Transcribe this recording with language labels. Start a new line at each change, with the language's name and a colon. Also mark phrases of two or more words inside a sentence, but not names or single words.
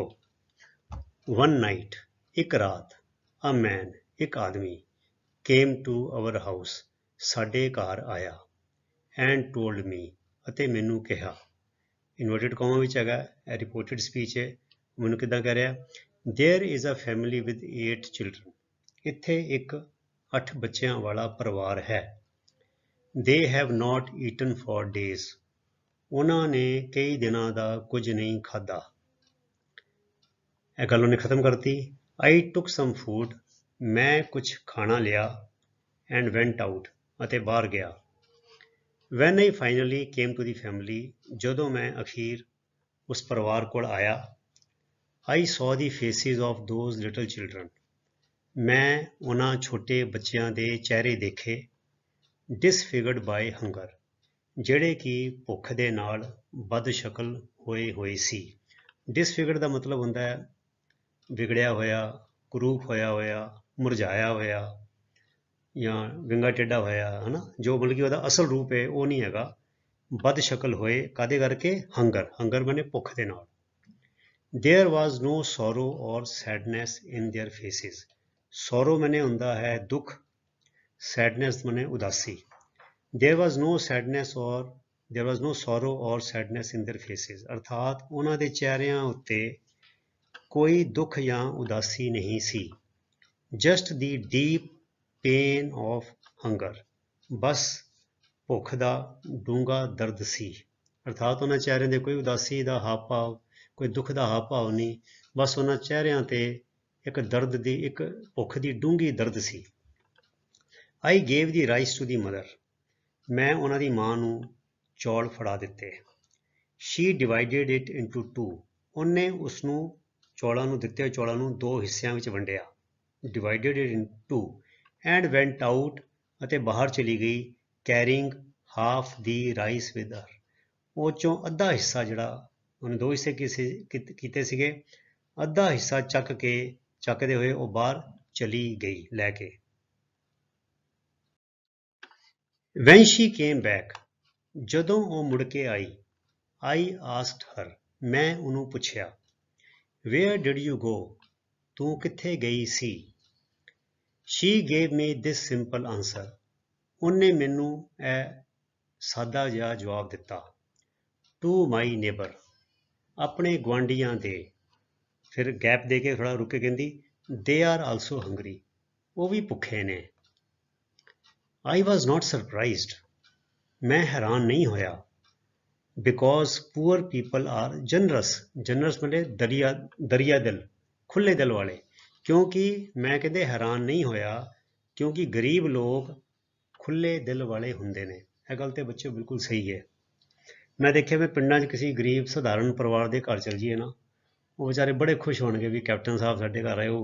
English: One night,
Punjabi: ਇੱਕ ਰਾਤ,
English: a man,
Punjabi: ਇੱਕ ਆਦਮੀ,
English: came to our house,
Punjabi: ਸਾਡੇ ਘਰ ਆਇਆ,
English: and told me,
Punjabi: ਅਤੇ ਮੈਨੂੰ ਕਿਹਾ।
English: inverted comma
Punjabi: ਵਿੱਚ ਹੈਗਾ, ਇਹ
English: reported speech
Punjabi: ਹੈ। ਮੈਨੂੰ ਕਿੱਦਾਂ ਕਹਿ ਰਿਹਾ?
English: There is a family with 8 children.
Punjabi: ਇੱਥੇ ਇੱਕ 8 ਬੱਚਿਆਂ ਵਾਲਾ ਪਰਿਵਾਰ ਹੈ।
English: They have not eaten for days.
Punjabi: ਉਹਨਾਂ ਨੇ ਕਈ ਦਿਨਾਂ ਦਾ ਕੁਝ ਨਹੀਂ ਖਾਧਾ। ਇਹ ਗੱਲ ਉਹਨੇ ਖਤਮ ਕਰਤੀ।
English: I took some food.
Punjabi: ਮੈਂ ਕੁਝ ਖਾਣਾ ਲਿਆ
English: and went out.
Punjabi: ਅਤੇ ਬਾਹਰ ਗਿਆ।
English: When I finally came to the family.
Punjabi: ਜਦੋਂ ਮੈਂ ਅਖੀਰ ਉਸ ਪਰਿਵਾਰ ਕੋਲ ਆਇਆ।
English: I saw the faces of those little children.
Punjabi: ਮੈਂ ਉਹਨਾਂ ਛੋਟੇ ਬੱਚਿਆਂ ਦੇ ਚਿਹਰੇ ਦੇਖੇ।
English: Disfigured by hunger.
Punjabi: ਜਿਹੜੇ ਕਿ ਭੁੱਖ ਦੇ ਨਾਲ ਬਦਸ਼ਕਲ ਹੋਏ ਸੀ। Disfigured ਦਾ ਮਤਲਬ ਹੁੰਦਾ ਹੈ ਵਿਗੜਿਆ ਹੋਇਆ, ਕੁਰੂਪ ਹੋਇਆ, ਮੁਰਝਾਇਆ ਹੋਇਆ ਜਾਂ ਵਿੰਗਾ ਟੇਢਾ ਹੋਇਆ, ਹੈ ਨਾ। ਜੋ ਮਤਲਬ ਕਿ ਉਹਦਾ ਅਸਲ ਰੂਪ ਹੈ ਉਹ ਨਹੀਂ ਹੈਗਾ। ਬਦਸ਼ਕਲ ਹੋਏ ਕਾਹਦੇ ਕਰਕੇ? ਹੰਗਰ ਬਣੇ ਭੁੱਖ ਦੇ ਨਾਲ।
English: There was no sorrow or sadness in their faces.
Punjabi: Sorrow ਮਨੇ ਹੁੰਦਾ ਹੈ ਦੁੱਖ, sadness ਮਨੇ ਉਦਾਸੀ।
English: There was no sorrow or sadness in their faces.
Punjabi: ਅਰਥਾਤ ਉਹਨਾਂ ਦੇ ਚਿਹਰਿਆਂ ਉੱਤੇ ਕੋਈ ਦੁੱਖ ਜਾਂ ਉਦਾਸੀ ਨਹੀਂ ਸੀ।
English: Just the deep pain of hunger.
Punjabi: ਬਸ ਭੁੱਖ ਦਾ ਡੂੰਘਾ ਦਰਦ ਸੀ। ਅਰਥਾਤ ਉਹਨਾਂ ਚਿਹਰਿਆਂ ਦੇ ਕੋਈ ਉਦਾਸੀ ਦਾ ਹਾਵ ਭਾਵ, ਕੋਈ ਦੁੱਖ ਦਾ ਹਾਵ ਭਾਵ ਨਹੀਂ, ਬਸ ਉਹਨਾਂ ਚਿਹਰਿਆਂ ਤੇ ਇੱਕ ਦਰਦ ਦੀ, ਇੱਕ ਭੁੱਖ ਦੀ ਡੂੰਘੀ ਦਰਦ ਸੀ।
English: I gave the rice to the mother.
Punjabi: ਮੈਂ ਉਹਨਾਂ ਦੀ ਮਾਂ ਨੂੰ ਚੌਲ ਫੜਾ ਦਿੱਤੇ।
English: She divided it into two.
Punjabi: ਉਹਨੇ ਉਸਨੂੰ ਚੌਲਾਂ ਨੂੰ ਦਿੱਤੇ ਚੌਲਾਂ ਨੂੰ ਦੋ ਹਿੱਸਿਆਂ ਵਿੱਚ ਵੰਡਿਆ।
English: Divided it into two and went out.
Punjabi: ਅਤੇ ਬਾਹਰ ਚਲੀ ਗਈ।
English: Carrying half the rice with her.
Punjabi: ਉਹ ਚੋਂ ਅੱਧਾ ਹਿੱਸਾ ਜਿਹੜਾ ਉਹਨੇ ਦੋ ਹਿੱਸੇ ਕੀਤੇ ਸੀਗੇ, ਅੱਧਾ ਹਿੱਸਾ ਚੱਕਦੇ ਹੋਏ ਉਹ ਬਾਹਰ ਚਲੀ ਗਈ ਲੈ ਕੇ।
English: When she came back.
Punjabi: ਜਦੋਂ ਉਹ ਮੁੜ ਕੇ ਆਈ।
English: I asked her.
Punjabi: ਮੈਂ ਉਹਨੂੰ ਪੁੱਛਿਆ।
English: Where did you go?
Punjabi: ਤੂੰ ਕਿੱਥੇ ਗਈ ਸੀ?
English: She gave me this simple answer.
Punjabi: ਉਹਨੇ ਮੈਨੂੰ ਇਹ ਸਾਦਾ ਜਿਹਾ ਜਵਾਬ ਦਿੱਤਾ।
English: To my neighbor.
Punjabi: ਆਪਣੇ ਗੁਆਂਢੀਆਂ ਦੇ। ਫਿਰ ਗੈਪ ਦੇ ਕੇ ਥੋੜਾ ਰੁਕ ਕੇ ਕਹਿੰਦੀ
English: they are also hungry.
Punjabi: ਉਹ ਵੀ ਭੁੱਖੇ ਨੇ।
English: I was not surprised.
Punjabi: ਮੈਂ ਹੈਰਾਨ ਨਹੀਂ ਹੋਇਆ।
English: Because poor people are generous.
Punjabi: Generous ਮਤਲਬ ਦਰਿਆ ਦਿਲ, ਖੁੱਲੇ ਦਿਲ ਵਾਲੇ। ਕਿਉਂਕਿ ਮੈਂ ਕਹਿੰਦੇ ਹੈਰਾਨ ਨਹੀਂ ਹੋਇਆ ਕਿਉਂਕਿ ਗਰੀਬ ਲੋਕ ਖੁੱਲੇ ਦਿਲ ਵਾਲੇ ਹੁੰਦੇ ਨੇ। ਇਹ ਗੱਲ ਤੇ ਬੱਚੇ ਬਿਲਕੁਲ ਸਹੀ ਹੈ। ਮੈਂ ਦੇਖਿਆ ਵੀ ਪਿੰਡਾਂ 'ਚ ਕਿਸੇ ਗਰੀਬ ਸਧਾਰਨ ਪਰਿਵਾਰ ਦੇ ਘਰ ਚਲ ਜਾਈਏ ਨਾ, ਉਹ ਵਿਚਾਰੇ ਬੜੇ ਖੁਸ਼ ਹੋਣਗੇ ਵੀ ਕੈਪਟਨ ਸਾਹਿਬ ਸਾਡੇ ਘਰ ਆਏ।